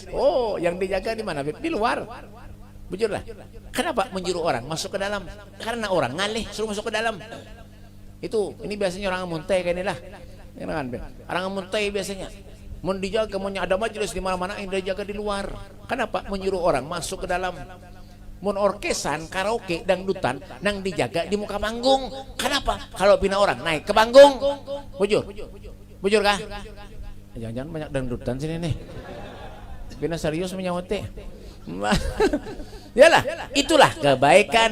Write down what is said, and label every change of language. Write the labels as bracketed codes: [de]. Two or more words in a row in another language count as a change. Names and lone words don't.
[bjn] Oh, yang dijaga di mana? Di luar. Bujurlah. Kenapa menyuruh orang masuk ke dalam? Karena orang ngalih suruh masuk ke dalam. Itu ini biasanya orang muntai kayak inilah. Orang muntai biasanya. [id] Mau dijaga, mau ada majelis di mana-mana, yang dijaga di luar. Kenapa menyuruh orang masuk ke dalam? [bjn] Mun orkesan, karaoke, dangdutan, nang dijaga di muka panggung. [id] Kenapa? [bjn] Kalau pina orang naik ke panggung. Bujur kah? [id] Jangan-jangan banyak dangdutan sini nih. [bjn] Pina serius menyawote. Yalah, itulah kebaikan.